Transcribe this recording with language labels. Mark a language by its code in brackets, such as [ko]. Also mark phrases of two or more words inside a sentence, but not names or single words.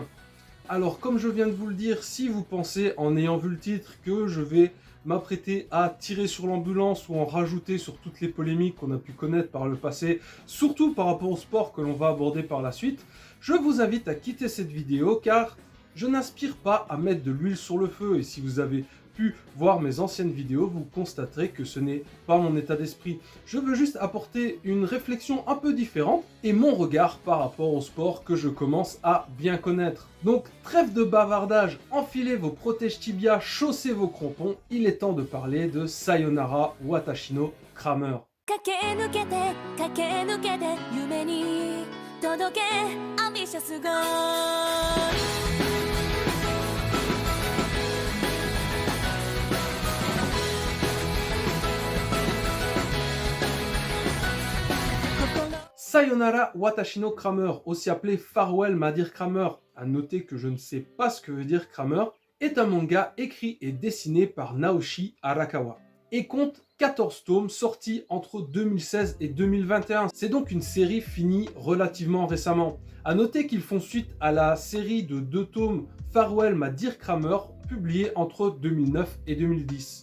[fr] Alors comme je viens de vous le dire, si vous pensez en ayant vu le titre que je vais m'apprêter à tirer sur l'ambulance ou en rajouter sur toutes les polémiques qu'on a pu connaître par le passé, surtout par rapport au sport que l'on va aborder par la suite, je vous invite à quitter cette vidéo car je n'aspire pas à mettre de l'huile sur le feu et si vous avez pu voir mes anciennes vidéos, vous constaterez que ce n'est pas mon état d'esprit. Je veux juste apporter une réflexion un peu différente et mon regard par rapport au sport que je commence à bien connaître. Donc trêve de bavardage, enfilez vos protèges tibias, chaussez vos crampons, il est temps de parler de Sayonara Watashi no Kramer. [ja] 駆け抜けて駆け抜けて夢に届けアンビシャスゴール [fr] Sayonara Watashi no Kramer, aussi appelé Farewell ma dear Kramer, à noter que je ne sais pas ce que veut dire Kramer, est un manga écrit et dessiné par Naoshi Arakawa et compte 14 tomes sortis entre 2016 et 2021. C'est donc une série finie relativement récemment. A noter qu'ils font suite à la série de 2 tomes Farewell ma dear Kramer, publiée entre 2009 et 2010.